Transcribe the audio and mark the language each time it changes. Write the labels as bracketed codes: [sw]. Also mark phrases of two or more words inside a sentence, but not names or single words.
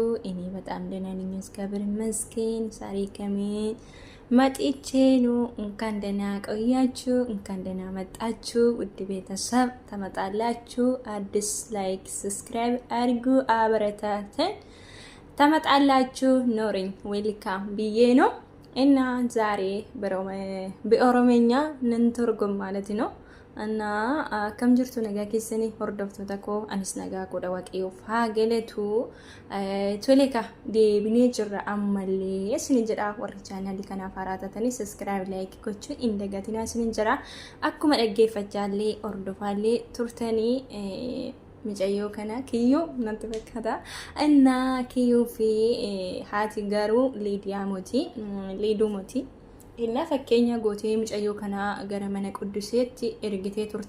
[am] እኔ በጣም ደህና ነኝ፣ እግዚአብሔር ይመስገን። ዛሬ ከምን መጥቼ ነው። እንኳን ደህና ቆያችሁ፣ እንኳን ደህና መጣችሁ። ውድ ቤተሰብ ተመጣላችሁ። አዲስ [en] like subscribe [am] አድርጉ፣ አበረታተን። ተመጣላችሁ ኖሪኝ ዌልካም ብዬ ነው እና ዛሬ በኦሮምኛ ንንተርጉም ማለት ነው እና ከም [om] jirtu nagaa keessanii hordoftoota koo anis nagaa godha waaqayyoof haa galatu. Toleka deebinee jirra ammallee isin jedha warri chaanalii kanaaf haaraa taatanii [en] subscribe like [om] gochuun hin dagatinaa isin jira. Akkuma dhaggeeffachaallee hordofaallee turtanii micayyoo kana kiyyoo natti fakkaata እና kiyyoo fi haati garuu liiduu mootii እና fakkeenya gootee micayyoo kana gara mana qudduseetti ergitee turte.